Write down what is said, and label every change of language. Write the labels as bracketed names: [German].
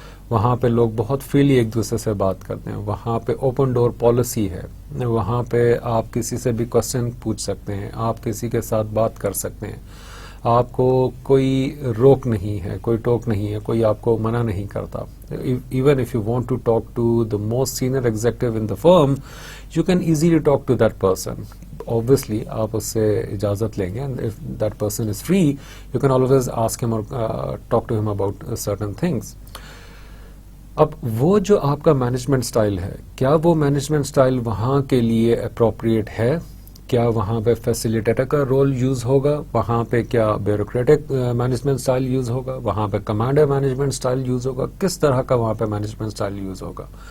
[Urdu] وہاں پہ لوگ بہت فریلی ایک دوسرے سے بات کرتے ہیں, وہاں پہ [English] open door policy [Urdu] ہے, وہاں پہ آپ کسی سے بھی کوسچن پوچھ سکتے ہیں, آپ کسی کے ساتھ بات کر سکتے ہیں, آپ کو کوئی روک نہیں ہے, کوئی ٹوک نہیں ہے, کوئی آپ کو منع نہیں کرتا. [English] Even if you want to talk to the most senior executive in the firm, you can easily talk to that person. obviously [Urdu] آپ اس سے اجازت لیں گے, [English] and if that person is free you can always ask him or talk to him about certain things. [Urdu] اب وہ جو آپ کا مینجمنٹ سٹائل ہے, کیا وہ مینجمنٹ سٹائل وہاں کے لیے اپروپریٹ ہے؟ کیا وہاں پہ فیسیلیٹیٹر کا رول یوز ہوگا؟ وہاں پہ کیا بیوروکریٹک مینجمنٹ سٹائل یوز ہوگا؟ وہاں پہ کمانڈر مینجمنٹ سٹائل یوز ہوگا؟ کس طرح کا وہاں پہ مینجمنٹ سٹائل یوز ہوگا؟